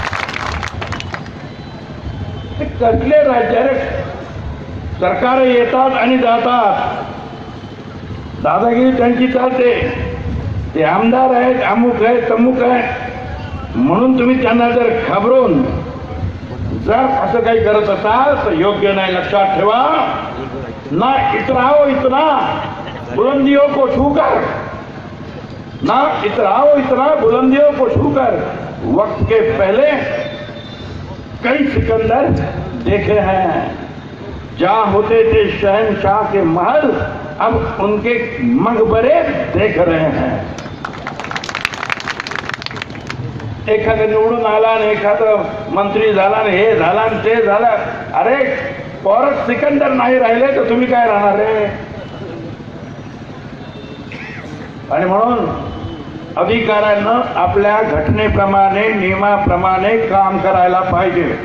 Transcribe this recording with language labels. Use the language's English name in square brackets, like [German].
[Marathi] ते कसले राज्य सरकार येतात आणि जातात, दादागिरी त्यांची चालते, ते आमदार आहेत, अमुक आहे तमुक आहे म्हणून तुम्ही त्यांना जर घाबरून जर असं काही करत असाल तर योग्य नाही। लक्षात ठेवा, [Hindi] ना इतराओ इतना बुलंदियों को छूकर, ना इतराओ इतना बुलंदियों को छूकर, वक्त के पहले कई सिकंदर देखे हैं, जहाँ होते थे शहंशाह के महल, अब उनके मकबरे देख रहे हैं। [Marathi] एखादा निवडून आला आणि एखादा मंत्री झाला आणि हे झाला आणि ते झालं, अरे परत सिकंदर नाही राहिले तर तुम्ही काय राहणार रे? आणि म्हणून अधिकाऱ्यांना आपल्या घटनेप्रमाणे, नियमाप्रमाणे काम करायला पाहिजे।